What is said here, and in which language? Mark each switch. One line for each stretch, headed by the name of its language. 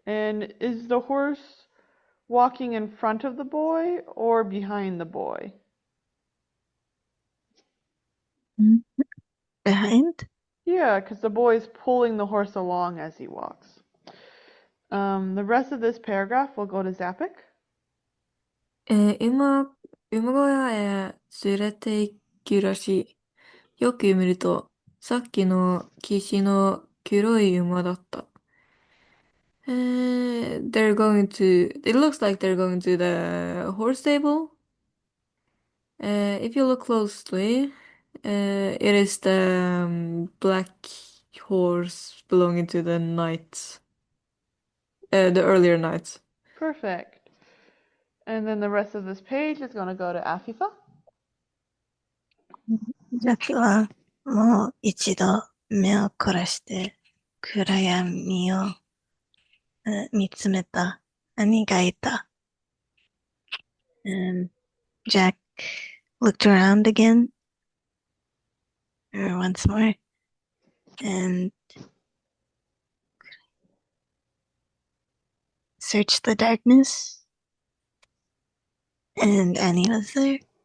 English: And is the horse walking in front of the boy or behind the boy? Behind? Yeah, because the boy is pulling the horse along as he walks. The rest of this paragraph will go to Zapik.
Japanese: 馬小屋へ連れて行くらしい。よく見ると、さっきの騎士の黒い馬だった。
English: it looks like they're going to the horse stable. If you look closely, it is the black horse belonging to the knights. The earlier knights. Perfect. And then the rest of this page is going to go to Afifa.
Japanese: ジャックはもう一度目を凝らして暗闇を見つめた。兄がいた。
English: Jack looked around again, once more, and searched the darkness, and Annie was there.